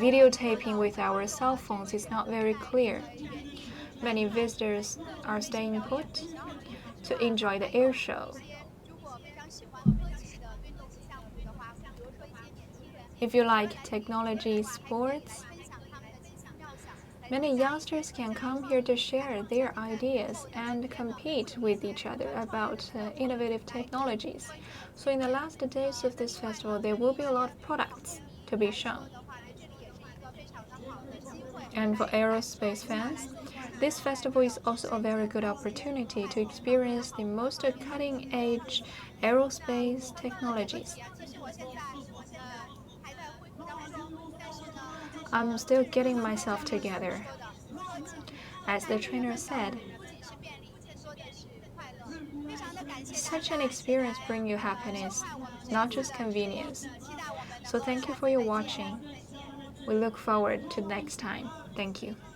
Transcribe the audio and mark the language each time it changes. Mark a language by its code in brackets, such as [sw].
[en] videotaping with our cell phones, it's not very clear. Many visitors are staying put to enjoy the air show. [zh] 一些如果非常喜欢科技的运动项目的话，比如说一些年轻人 [en] If you like technology sports, [zh] 分享他们的奇思妙想。 [en] many youngsters can come here to share their ideas and compete with each other about innovative technologies. So in the last days of this festival, there will be a lot of products to be shown. [zh] 的话，来这里也是一个非常的好的机会。 [en] And for aerospace fans, this festival is also a very good opportunity to experience the most cutting-edge aerospace technologies. [zh] 其实我现在还在恢复当中，但是呢， [en] I'm still getting myself together. [zh] 说的 [en] As the trainer said, [zh] 不仅是便利，更多的是快乐。非常的感谢 [en] such an experience brings you happiness, not just convenience. [zh] 期待我们 [en] So thank you for your watching. We look forward to next time. Thank you.